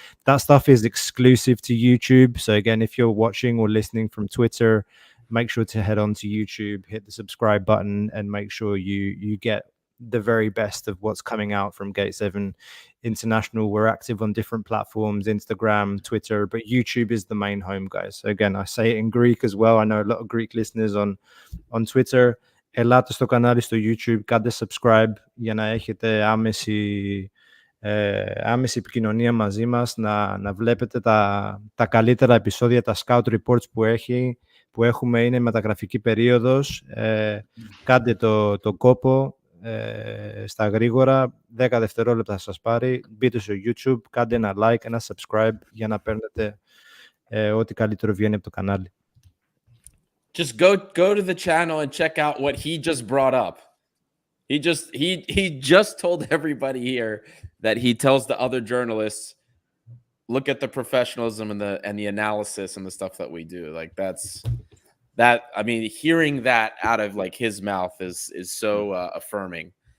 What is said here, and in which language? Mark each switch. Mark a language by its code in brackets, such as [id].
[en] That stuff is exclusive to YouTube. So again, if you're watching or listening from Twitter, make sure to head on to YouTube, hit the subscribe button, and make sure you get the very best of what's coming out from Gate 7 International. We're active on different platforms, Instagram, Twitter, but YouTube is the main home, guys. So again, I say it in Greek as well. I know a lot of Greek listeners on Twitter. [el] Ελάτε στο κανάλι στο YouTube, κάντε subscribe για να έχετε άμεση επικοινωνία μαζί μας, να βλέπετε τα καλύτερα επεισόδια, τα scout reports που έχουμε. Είναι μεταγραφική περίοδος. Κάντε το κόπο στα γρήγορα, 10 δευτερόλεπτα θα σας πάρει. Μπείτε στο YouTube, κάντε ένα like, ένα subscribe για να παίρνετε ό,τι καλύτερο βγαίνει από το κανάλι. [en] Just go to the channel and check out what he just brought up. He just told everybody here that he tells the other journalists, look at the professionalism and the analysis and the stuff that we do. Like, I mean, hearing that out of like his mouth is so affirming.